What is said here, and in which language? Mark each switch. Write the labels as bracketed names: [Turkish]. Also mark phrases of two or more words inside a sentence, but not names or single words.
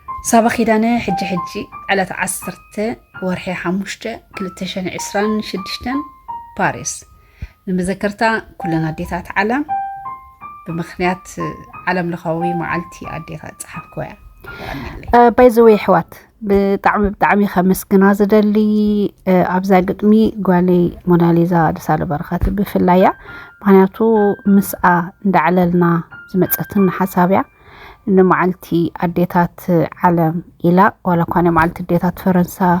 [Tigrinya] ሳባ ኺዳነ ሕጂ ሕጂ ዕለት ዓሰርተ ወርሒ ሓሙሽተ ክልተ ሽሕን ዒስራን ሽዱሽተን ፓሪስ። ንመዘከርታ ኩለን ኣዴታት ዓለም ብምኽንያት ዓለም ለኻዊ መዓልቲ ኣዴታት ጸሓፍክዋ እያ። እ፣ [English] by the way [Tigrinya] ኣሕዋት፣ ብጣዕሚ ብጣዕሚ ኸመስግና ዝደሊ፣ እ፣ ኣብዛ ግጥሚ ጓለይ ሞናሊዛ ደሳለ በረኸት ብፍላይ እያ። ምኽንያቱ ምስኣ እንዳዕለልና ዝመፀትን ሓሳብ እያ። ንመዓልቲ ኣዴታት ዓለም ኢላ፣ ዋላ እኳ ናይ መዓልቲ ኣዴታት ፈረንሳ፣